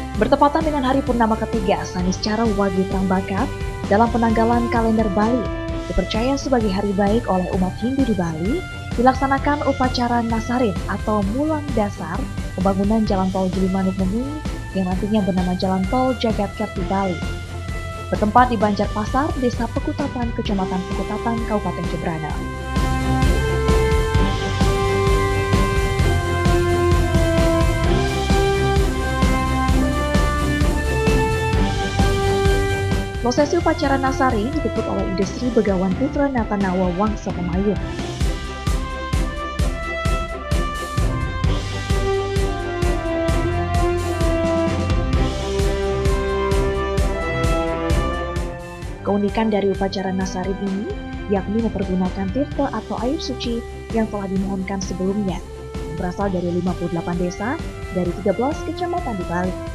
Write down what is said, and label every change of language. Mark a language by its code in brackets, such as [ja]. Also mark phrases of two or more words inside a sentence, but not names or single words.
[id] Bertepatan dengan hari purnama ketiga, Saniscara Wage Prambaka dalam penanggalan kalender Bali dipercaya sebagai hari baik oleh umat Hindu di Bali, dilaksanakan upacara Nasarin atau Mulang Dasar pembangunan Jalan Tol Gilimanuk Menui yang nantinya bernama Jalan Tol Jagat Kerti Bali. Bertempat di Banjarpasar, Desa Pekutatan, Kecamatan Pekutatan, Kabupaten Jembrana. Prosesi upacara Nasari ditutup oleh Industri Begawan Putra Natanawa Wangsa Pemayun. Keunikan dari upacara Nasarin ini yakni mempergunakan tirta atau air suci yang telah dimohonkan sebelumnya, yang berasal dari 58 desa dari 13 kecamatan di Bali.